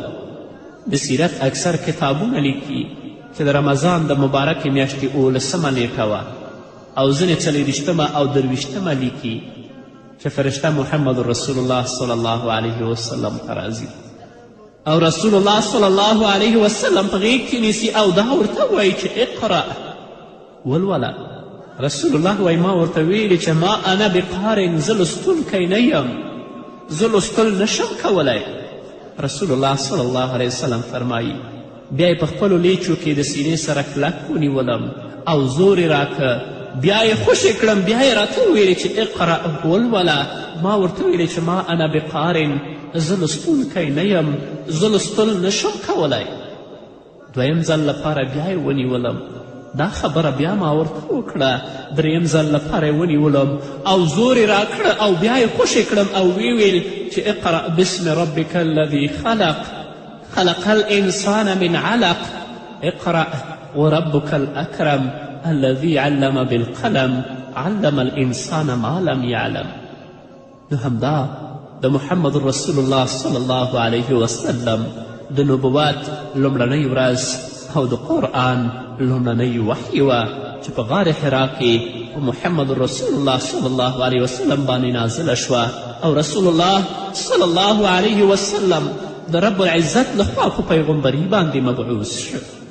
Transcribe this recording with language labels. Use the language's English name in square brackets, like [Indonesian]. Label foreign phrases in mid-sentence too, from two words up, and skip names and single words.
[Pashto] د سیرت اکثر کتابونه لیکي چې د رمضان د مبارکې میاشتې 18 نیټه وه، او ځینې 40 او 23 لیکي چې فرشته محمد رسول الله [Arabic] صلی الله علیه وسلم [Pashto] ته راځي، او رسول الله [Arabic] صلی الله علیه وسلم [Pashto] په غیږ کې نیسي او دا ورته وایي چې اقرأ ولوله. رسول الله وایي ما ورته ویلي چې [Arabic] ما انا بقارن، [Pashto] زه لوستونکی نه یم، زه لوستل نشم کولی. رسول الله [Arabic] صلی الله علیه وسلم [Pashto] فرمایي بیا یې په خپلو لیچو کې د سینې سره کلک ونیولم او زور یې راکه، بیا یې خوشې کړم، بیا یې راته وویلې چې اقرأ ولوله. ما ورته ویلې چې [Arabic] ما انا بقارن، [Pashto] زه لوستونکی نه یم، زه لوستل نشم کولی. 2یم ځل لپاره بیا یې ونیولم، دا خبره بیا ما ورته وکړه. 3یم ځل لپاره یې ونیولم او زور یې راکړه او بیا یې خوشې کړم او ویل چې [Arabic] اقرأ باسم ربک الذي خلق خلق الانسان من علق اقرأ وربك الأكرم الذي علم بالقلم علم الانسان ما لم يعلم. [Pashto] نو همدا د محمد رسول الله [Arabic] صلی الله علیه وسلم [Pashto] د نبوت لومړنۍ ورځ او د قرآن لومړنۍ وحی وه چې په غار حرا کې په محمد رسول الله [Arabic] صلی الله علیه وسلم [Pashto] باندې نازله شوه، او رسول الله [Arabic] صلی الله علیه وسلم [Pashto] د [Arabic] رب العزت [Pashto] لخوا په پیغمبري باندې مبعوث شو.